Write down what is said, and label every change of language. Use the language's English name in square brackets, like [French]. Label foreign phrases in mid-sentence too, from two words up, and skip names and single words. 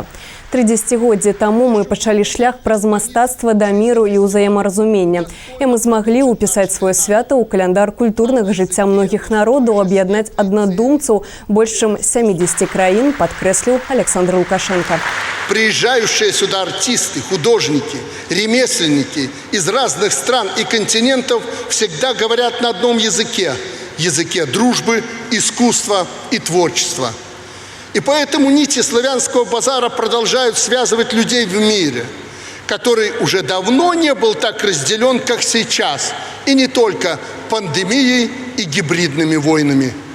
[Belarusian] 30годдзі таму мы пачалі шлях праз мастацтва да міру і ўзаемаразумення. І мы змаглі ўпісаць сваё свята ў каляндар культурнага жыцця многіх народаў, аб'яднаць аднадумцаў больш чым 70 краін, падкрэсліў Александр Лукашенко. [Russian] Приезжающие сюда артисты, художники, ремесленники из разных стран и континентов всегда говорят на одном языке – языке дружбы, искусства и творчества. И поэтому нити славянского базара продолжают связывать людей в мире, который уже давно не был так разделен, как сейчас, и не только пандемией и гибридными войнами.